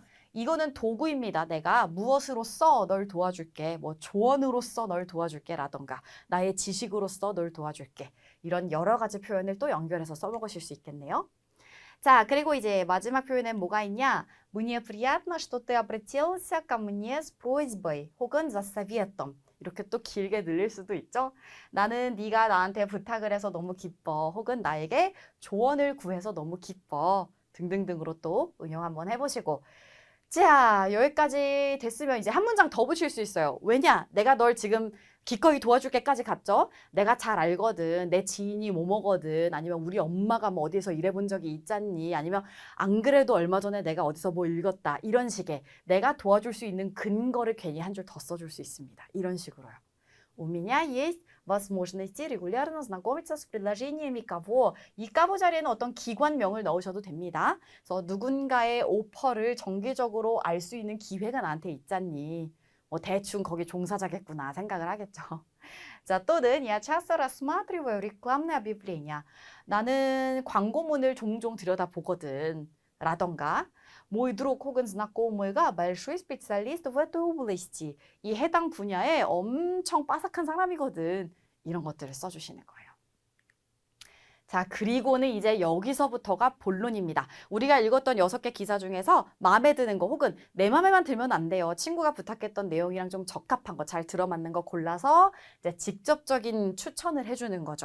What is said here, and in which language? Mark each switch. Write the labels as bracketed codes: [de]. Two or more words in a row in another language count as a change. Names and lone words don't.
[ko] 이거는 도구입니다. 내가 무엇으로써 널 도와줄게 뭐 조언으로써 널 도와줄게 라던가 나의 지식으로써 널 도와줄게 이런 여러 가지 표현을 또 연결해서 써먹으실 수 있겠네요. 자, 그리고 이제 마지막 표현엔 뭐가 있냐? [ru] Мне приятно, что ты обратился ко мне с просьбой 혹은 за советом. [ko] 이렇게 또 길게 늘릴 수도 있죠. 나는 네가 나한테 부탁을 해서 너무 기뻐. 혹은 나에게 조언을 구해서 너무 기뻐. 등등등으로 또 응용 한번 해보시고. 자, 여기까지 됐으면 이제 한 문장 더 붙일 수 있어요. 왜냐? 내가 널 지금 기꺼이 도와줄게까지 갔죠? 내가 잘 알거든. 내 지인이 뭐뭐거든. 아니면 우리 엄마가 뭐 어디서 일해본 적이 있잖니. 아니면 안 그래도 얼마 전에 내가 어디서 뭐 읽었다. 이런 식의 내가 도와줄 수 있는 근거를 괜히 한 줄 더 써줄 수 있습니다. 이런 식으로요. [ru] У меня есть возможности регулярно знакомиться с предложениями кого. [ko] 이 까보 자리에는 어떤 기관명을 넣으셔도 됩니다. 그래서 누군가의 오퍼를 정기적으로 알 수 있는 기회가 나한테 있잖니. 뭐 대충 거기 종사자겠구나 생각을 하겠죠. 자, 또는 [ru] я часто рассматриваю рекламные объявления. [ko] 나는 광고문을 종종 들여다보거든. [ru] 라던가 мой друг 혹은 знакомы가 большой специалист в этой области. [ko] 이 해당 분야에 엄청 빠삭한 사람이거든. 이런 것들을 써주시는 거예요. 자, 그리고는 이제 여기서부터가 본론입니다. 우리가 읽었던 6개 기사 중에서 마음에 드는 거 혹은 내 마음에만 들면 안 돼요. 친구가 부탁했던 내용이랑 좀 적합한 거, 잘 들어맞는 거 골라서 이제 직접적인 추천을 해주는 거죠.